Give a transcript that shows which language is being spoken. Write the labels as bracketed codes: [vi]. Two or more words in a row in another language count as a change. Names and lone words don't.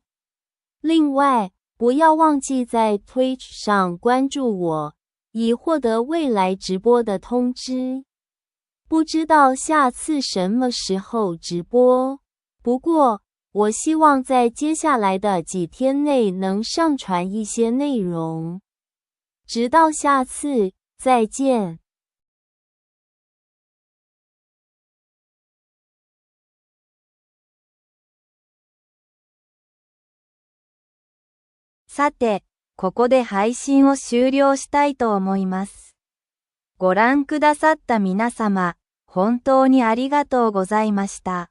[zh] 另外，不要忘记在 Twitch 上关注我，以获得未来直播的通知。不知道下次什么时候直播，不过我希望在接下来的几天内能上传一些内容。直到下次，再见。 [ja] さて、ここで配信を終了したいと思います。ご覧くださった皆様、本当にありがとうございました。